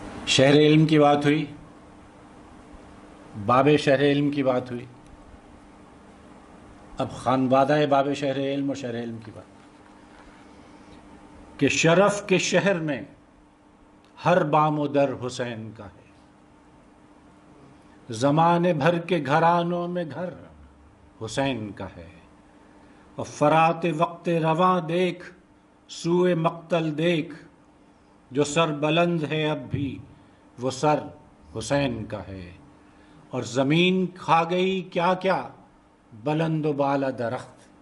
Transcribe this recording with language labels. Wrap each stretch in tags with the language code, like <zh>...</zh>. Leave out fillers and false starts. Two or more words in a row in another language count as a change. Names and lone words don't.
<ur>شہر علم کی بات ہوئی، باب شہر علم کی بات ہوئی، اب خانوادہ باب شہر علم اور شہر علم کی بات کہ شرف کے شہر میں ہر بام و در حسین کا ہے، زمانے بھر کے گھرانوں میں گھر حسین کا ہے، اور فرات وقت رواں دیکھ سوئے مقتل دیکھ، جو سر بلند ہے اب بھی وہ سر حسین کا ہے، اور زمین کھا گئی کیا کیا بلند و بالا درخت،</ur>